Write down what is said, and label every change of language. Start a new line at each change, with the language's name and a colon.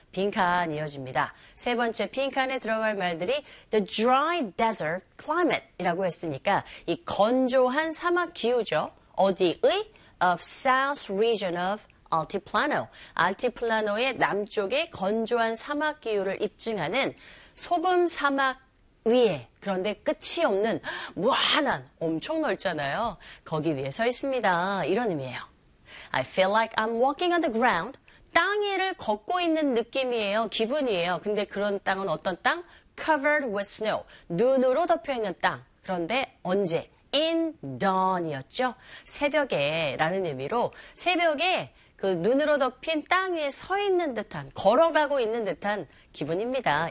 Korean: 빈칸 이어집니다. 세 번째 빈칸에 들어갈 말들이
English: The dry desert climate
Korean: 이라고 했으니까 이 건조한 사막 기후죠. 어디의?
English: Of south region of Altiplano.
Korean: Altiplano의 남쪽의 건조한 사막 기후를 입증하는 소금 사막 위에 그런데 끝이 없는 무한한 엄청 넓잖아요. 거기 위에 서 있습니다. 이런 의미예요.
English: I feel like I'm walking on the ground.
Korean: 땅에를 걷고 있는 느낌이에요. 기분이에요. 근데 그런 땅은 어떤 땅?
English: Covered with snow.
Korean: 눈으로 덮여있는 땅. 그런데 언제?
English: In dawn
Korean: 이었죠. 새벽에 라는 의미로 새벽에 그 눈으로 덮인 땅 위에 서 있는 듯한 걸어가고 있는 듯한 기분입니다.